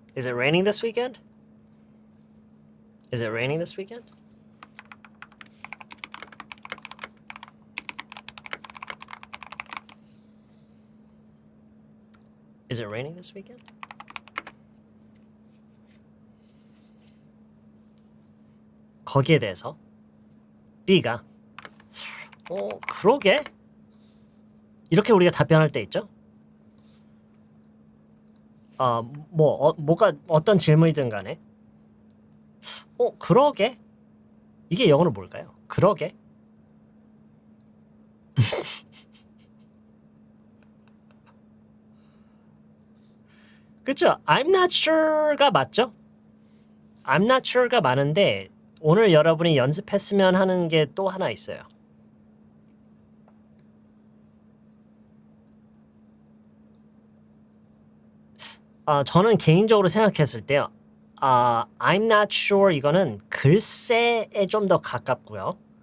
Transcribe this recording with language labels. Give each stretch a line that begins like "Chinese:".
English: Is it raining this weekend? Is it raining this weekend? Is it raining this weekend?
Korean: 거기에 대해서 B가 그러게? 이렇게 우리가 답변할 때 있죠? 뭐가 어떤 질문이든 간에 그러게? 이게 영어로 뭘까요? 그러게? 그쵸? I'm not sure가 맞죠? I'm not sure가 많은데 오늘 여러분이 연습했으면 하는 게 또 하나 있어요. 저는 개인적으로 생각했을 때요. I'm not sure 이거는 글쎄에 좀 더 가깝고요.